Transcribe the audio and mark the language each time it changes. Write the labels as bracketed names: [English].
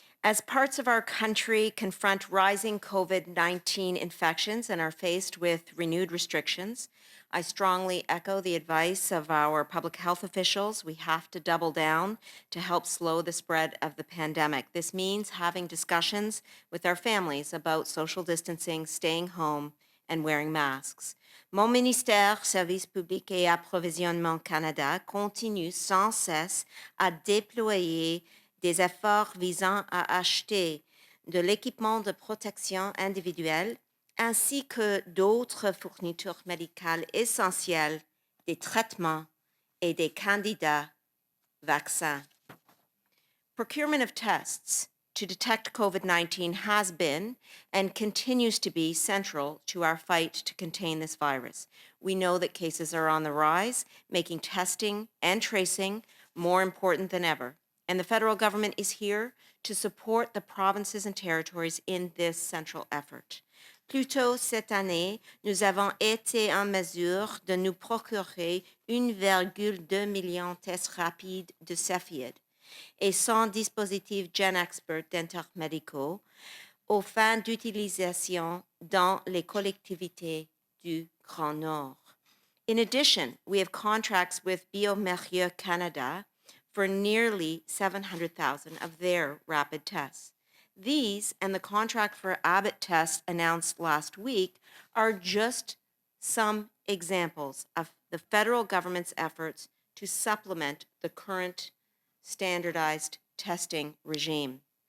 [English] As parts of our country confront rising COVID-19 infections and are faced with renewed restrictions, I strongly echo the advice of our public health officials. We have to double down to help slow the spread of the pandemic. This means having discussions with our families about social distancing, staying home, and wearing masks. [French] Mon ministère, Services publics et Approvisionnement Canada, continue sans cesse à déployer des efforts visant à acheter de l'équipement de protection individuelle ainsi que d'autres fournitures médicales essentielles, des traitements et des candidats vaccins. [English] Procurement of tests to detect COVID-19 has been and continues to be central to our fight to contain this virus. We know that cases are on the rise, making testing and tracing more important than ever. And the federal government is here to support the provinces and territories in this central effort. [French] Plus tôt cette année, nous avons été en mesure de nous procurer 1,2 million de tests rapides de Cepheid et 100 dispositifs GenExpert d'intermédicaux aux fins d'utilisation dans les collectivités du Grand Nord. [English] In addition, we have contracts with Biomérieux Canada for nearly 700,000 of their rapid tests. These and the contract for Abbott tests announced last week are just some examples of the federal government's efforts to supplement the current standardized testing regime.